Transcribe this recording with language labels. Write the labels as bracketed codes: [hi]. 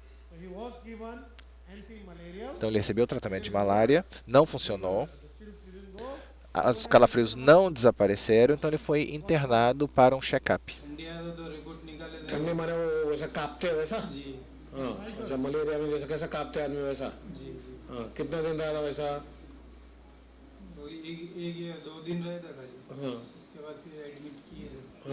[en] So he was given anti-malarial. [pt] Então ele recebeu o tratamento de malária, não funcionou. [en] The chills didn't go. [pt] Os calafrios não desapareceram, então ele foi internado para um check-up. [hi] ठंडी आया तो report निकाले थे ठंडी माने वो वैसा कांपते हैं वैसा? जी हाँ, अच्छा मलेरिया में जैसे कैसा कांपते हैं आदमी वैसा? जी जी हाँ, कितना दिन रहा था वैसा? तो एक या 2 दिन रहे था खाली हाँ, उसके बाद फिर एडमिट किए थे